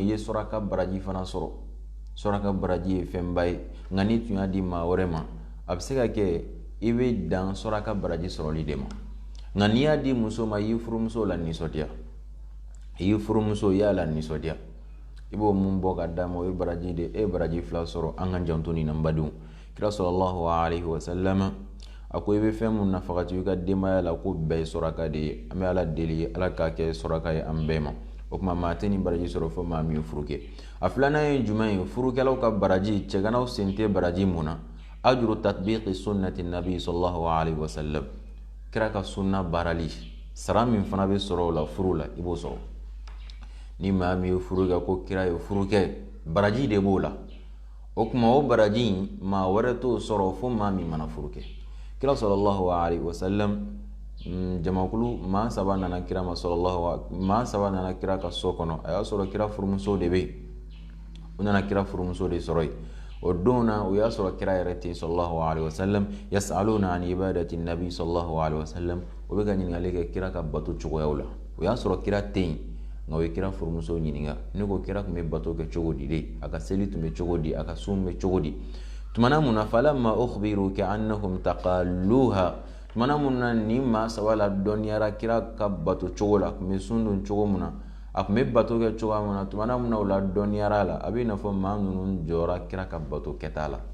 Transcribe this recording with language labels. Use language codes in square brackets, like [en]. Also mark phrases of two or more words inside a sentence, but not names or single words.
[bm] I ye suraka baraji fana sɔrɔ. Suraka baraji ye fɛnba ye, nka n'i tun y'a di maa wɛrɛ ma, a bɛ se ka kɛ i bɛ dan suraka baraji sɔrɔli de ma. Nka n'i y'a di muso ma, i y'i furumuso la nisɔndiya, i y'i furumuso i y'a la nisɔndiya, i b'o mun bɔ ka d'a ma, o ye baraji de, e baraji 2 sɔrɔ. An ka janto nin na n badenw. Kira [ar] صلى الله عليه وسلم [bm] a ko i bɛ fɛn mun nafagati i ka denbaya la, ko bɛɛ ye suraka de ye. An bɛ Ala deli Ala k'a kɛ suraka ye an bɛɛ ma. O tuma maa tɛ nin baraji sɔrɔ fo maa min ye furu kɛ. A filanan ye jumɛn ye? Furukɛlaw ka baraji, cɛganaw sen tɛ baraji mun na? [ar] أجر تطبيق سنة النبي صلى الله عليه وسلم, [bm] kira ka sunna baarali, sara min fana bɛ sɔrɔ o la furu la, i b'o sɔrɔ. Ni maa min ye furu kɛ ko kira ye furu kɛ, baraji de b'o la. O tuma o baraji maa wɛrɛ t'o sɔrɔ fo maa min mana furu kɛ. Kira [ar] صلى الله عليه وسلم [bm] jamakulu maa 3 nana kira ma maa 3 nana kira ka so kɔnɔ. A y'a sɔrɔ kira furumuso de bɛ yen. U nana kira furumuso de sɔrɔ yen. O don na o y'a sɔrɔ kira yɛrɛ ten [ar] صلى الله عليه وسلم يسألون عن عبادة النبي صلى الله عليه وسلم, [bm] o bɛ ka ɲininkali kɛ kira ka bato cogoyaw la. O y'a sɔrɔ kira ten, nka o ye kira furumuso ɲininka, ne ko kira tun bɛ bato kɛ cogo di de, a ka seli tun bɛ cogo di, a ka sun bɛ cogo di. Tumana mun na [ar] فلما أخبروا كأنهم تقالوها, [bm] tumana mun na ni maa 3 la dɔnniyara kira ka bato cogo la, tun bɛ sun dun cogo mun na, a tun bɛ bato kɛ cogo mun na, tumana mun na o la dɔnniyara la, a bɛ n'a fɔ maa ninnu jɔra kira ka bato kɛta la.